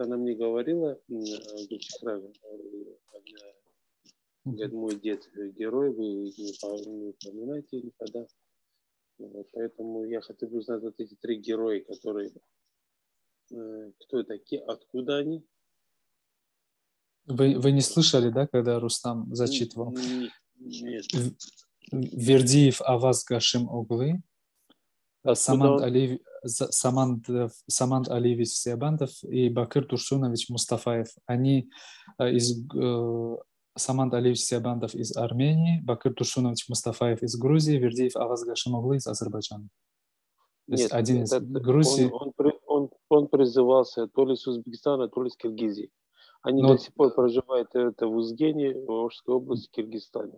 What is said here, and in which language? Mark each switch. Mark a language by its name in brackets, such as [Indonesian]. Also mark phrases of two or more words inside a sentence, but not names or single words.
[Russian] Она мне говорила, говорит, мой дед герой, вы не упоминаете никогда. Вот, поэтому я хотел бы узнать вот эти три героя, которые, кто такие, откуда они. Вы не слышали, да, когда Рустам зачитывал? Нет. Вердиев Аваз Гашим Оглы, Саманд Алиевич Сиабандов и Бакыр Турсунович Мустафаев. Они Саманд Алиевич Сиабандов из Армении, Бакыр Турсунович Мустафаев из Грузии, Вердиев Аваз Гашим Оглы из Азербайджана. То есть один из Грузии. Он призывался то ли с Узбекистана, то ли с Киргизии. Они до сих пор проживают в Узгене, в Волжской области, Киргизстане.